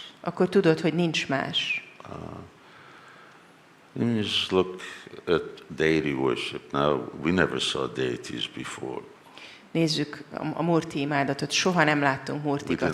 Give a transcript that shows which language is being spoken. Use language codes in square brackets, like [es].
[hu] akkor tudod, hogy nincs más. [en] You just look at deity worship. Now, we never saw deities before. [hu] Nézzük a Murti imádatot. Soha nem láttunk Murtikat